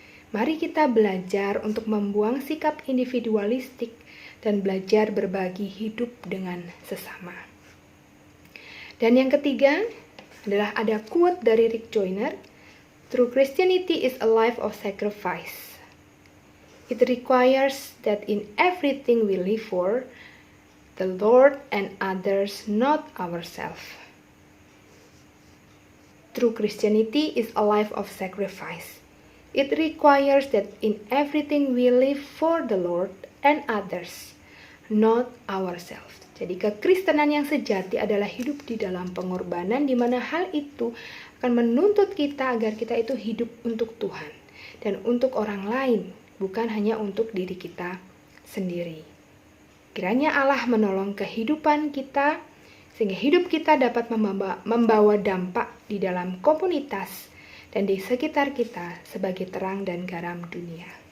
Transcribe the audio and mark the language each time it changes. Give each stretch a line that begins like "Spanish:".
Indonesian: Mari kita belajar untuk membuang sikap individualistik dan belajar berbagi hidup dengan sesama. Dan yang ketiga adalah ada quote dari Rick Joyner,
English: "True Christianity is a life of sacrifice. It requires that in everything we live for, the Lord and others, not ourselves." True Christianity is a life of sacrifice. It requires that in everything we live for the Lord and others, not ourselves.
Indonesian: Jadi kekristenan yang sejati adalah hidup di dalam pengorbanan, di mana hal itu akan menuntut kita agar kita itu hidup untuk Tuhan dan untuk orang lain, bukan hanya untuk diri kita sendiri. Kiranya Allah menolong kehidupan kita, sehingga hidup kita dapat membawa dampak di dalam komunitas dan di sekitar kita sebagai terang dan garam dunia.